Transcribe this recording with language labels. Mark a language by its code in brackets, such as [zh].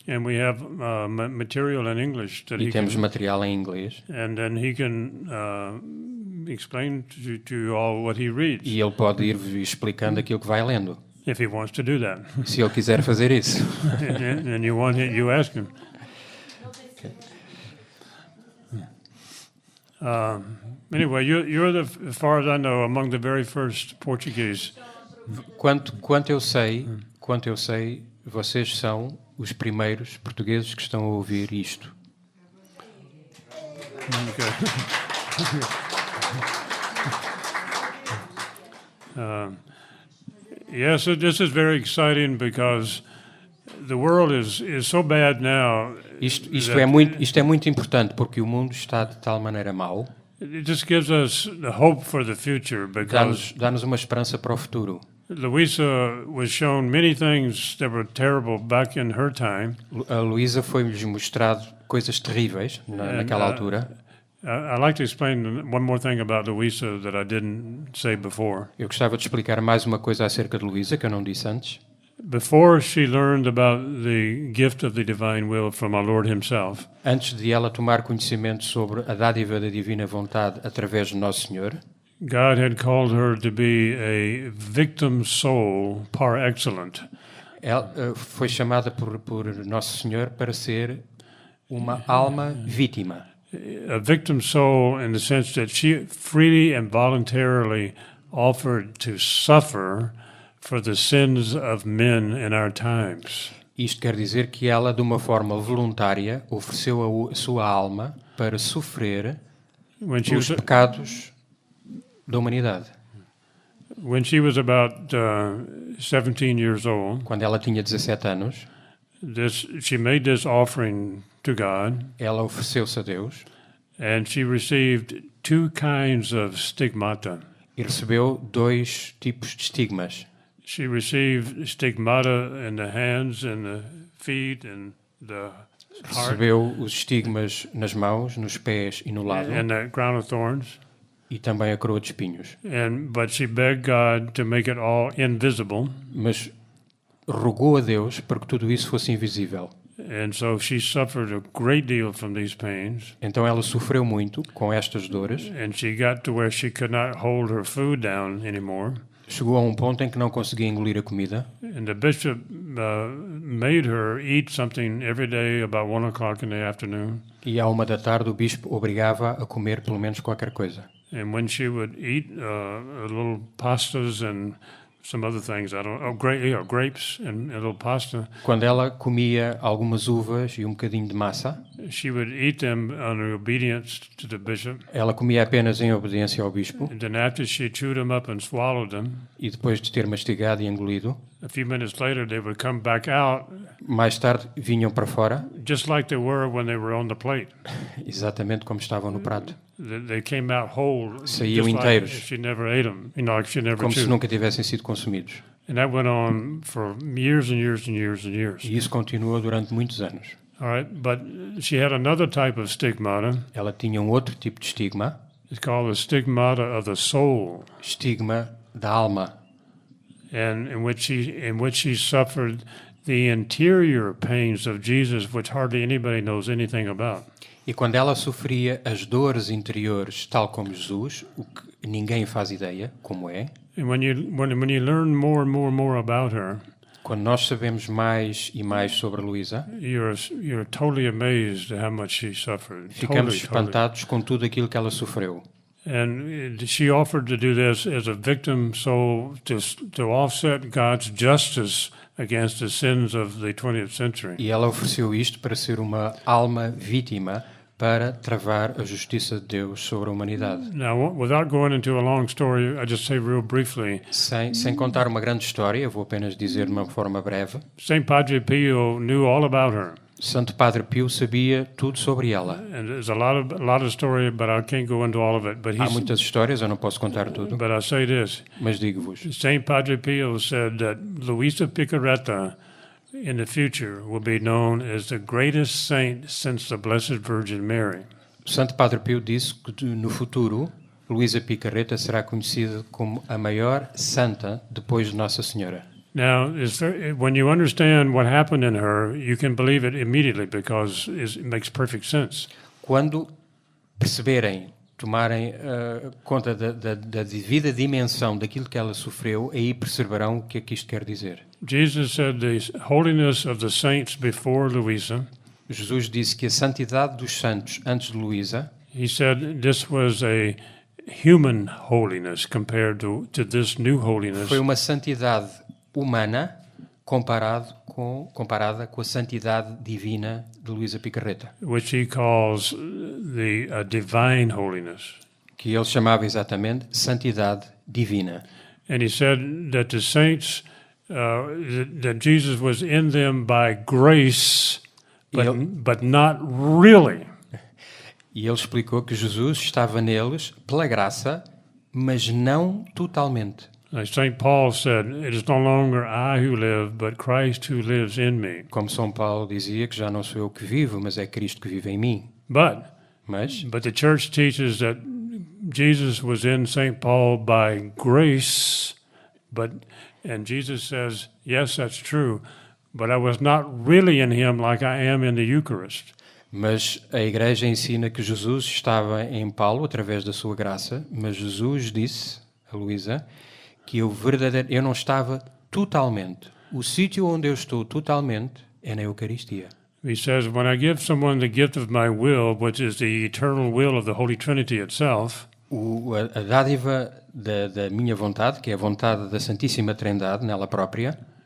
[en] And we have material in English that [pt] E [en] he [pt] temos [en] can, [pt] material em inglês. [en] and then he can explain to you all what he reads, [pt] E ele pode ir explicando aquilo que vai lendo. [en] if he wants to do that. [pt] Se ele quiser fazer isso. [en] And you ask him. Anyway, you're the, as far as I know, among the very first Portuguese. [pt] Quanto eu sei, vocês são os primeiros portugueses que estão a ouvir isto. [en] Yes, this is very exciting because the world is so bad now. [pt] Isto é muito importante porque o mundo está de tal maneira mau. [en] It just gives us the hope for the future because [pt] Dá-nos uma esperança para o futuro. [en] Luisa was shown many things that were terrible back in her time. [pt] A Luísa foi-lhes mostrado coisas terríveis naquela altura. [en] I'd like to explain one more thing about Luisa that I didn't say before. [pt] Eu gostava de explicar mais uma coisa acerca de Luísa que eu não disse antes. [en] Before she learned about the gift of the divine will from our Lord himself, [pt] Antes de ela tomar conhecimento sobre a dádiva da divina vontade através de Nosso Senhor, [en] God had called her to be a victim soul par excellence. [pt] ela foi chamada por Nosso Senhor para ser uma alma vítima. [en] A victim soul in the sense that she freely and voluntarily offered to suffer for the sins of men in our times. [pt] Isto quer dizer que ela, de uma forma voluntária, ofereceu a sua alma para sofrer os pecados da humanidade. [en] When she was about 17 years old, [pt] Quando ela tinha 17 anos, [en] she made this offering to God, [pt] ela ofereceu-se a Deus [en] and she received two kinds of stigmata. [pt] e recebeu 2 tipos de estigmas. [en] She received stigmata in the hands and the feet and the heart [pt] Recebeu os estigmas nas mãos, nos pés e no lado, [en] and the crown of thorns. [pt] e também a coroa de espinhos. [en] But she begged God to make it all invisible. [pt] Mas rogou a Deus para que tudo isso fosse invisível. [en] And so she suffered a great deal from these pains. [pt] Então ela sofreu muito com estas dores. [en] And she got to where she could not hold her food down anymore. [pt] Chegou a um ponto em que não conseguia engolir a comida. [en] And the bishop made her eat something every day about 1 o'clock in the afternoon. [pt] E à 1 da tarde o bispo obrigava a comer pelo menos qualquer coisa. [en] And when she would eat a little pastas and some other things, grapes and a little pasta, [pt] Quando ela comia algumas uvas e um bocadinho de massa, [en] she would eat them under obedience to the bishop. [pt] ela comia apenas em obediência ao bispo. [en] And then after she chewed them up and swallowed them, [pt] E depois de ter mastigado e engolido, [en] a few minutes later they would come back out [pt] mais tarde vinham para fora, [en] just like they were when they were on the plate. [pt] exatamente como estavam no prato. [en] They came out whole, [pt] Saíam [en] just like [pt] inteiros. [en] if she never ate them, like she never [pt] Como se [en] chewed. [pt] nunca tivessem sido consumidos. [en] And that went on for years and years and years and years. [pt] E isso continuou durante muitos anos. [en] All right, but she had another type of stigmata. [pt] Ela tinha um outro tipo de estigma, [en] It's called the stigmata of the soul, [pt] estigma da alma, [en] and in which she suffered the interior pains of Jesus, which hardly anybody knows anything about. [pt] e quando ela sofria as dores interiores, tal como Jesus, o que ninguém faz ideia como é, [en] And when you learn more and more and more about her, [pt] quando nós sabemos mais e mais sobre a Luísa, [en] you're totally amazed at how much she suffered. [pt] ficamos [en] Totally. [pt] espantados com tudo aquilo que ela sofreu. [en] And she offered to do this as a victim soul to offset God's justice against the sins of the 20th century. [pt] E ela ofereceu isto para ser uma alma vítima para travar a justiça de Deus sobre a humanidade. [en] Now, without going into a long story, I just say real briefly, [pt] Sem contar uma grande história, vou apenas dizer de uma forma breve, [en] St. Padre Pio knew all about her. [pt] Santo Padre Pio sabia tudo sobre ela. [en] And there's a lot of story, but I can't go into all of it. But [pt] Há muitas histórias, eu não posso contar tudo, [en] I say this: [pt] mas digo-vos, [en] St. Padre Pio said that Luisa Picaretta, in the future, will be known as the greatest saint since the Blessed Virgin Mary. [pt] Santo Padre Pio disse que no futuro Luísa Picaretta será conhecida como a maior santa depois de Nossa Senhora. [en] Now, when you understand what happened in her, you can believe it immediately because it makes perfect sense. [pt] Quando perceberem, tomarem conta da devida dimensão daquilo que ela sofreu, aí perceberão o que é que isto quer dizer. [en] Jesus said the holiness of the saints before Luisa. [pt] Jesus disse que a santidade dos santos antes de Luísa, [en] He said this was a human holiness compared to this new holiness, [pt] Foi uma santidade humana comparada com a santidade divina de Luísa Picarreta, [en] which he calls the divine holiness. [pt] que ele chamava exatamente santidade divina. [en] And he said that the saints, that Jesus was in them by grace, but not really. [pt] E ele explicou que Jesus estava neles pela graça, mas não totalmente. [en] Like St. Paul said, it is no longer I who live, but Christ who lives in me. [pt] Como São Paulo dizia, que já não sou eu que vivo, mas é Cristo que vive em mim. [en] But the church teaches that Jesus was in St. Paul by grace, and Jesus says, yes, that's true, but I was not really in him like I am in the Eucharist. [pt] Mas a Igreja ensina que Jesus estava em Paulo através da sua graça, mas Jesus disse a Luísa que eu não estava totalmente. O sítio onde eu estou totalmente é na Eucaristia. [en] He says, when I give someone the gift of my will, which is the eternal will of the Holy Trinity itself, [pt] A dádiva da minha vontade, que é a vontade da Santíssima Trindade, nela própria,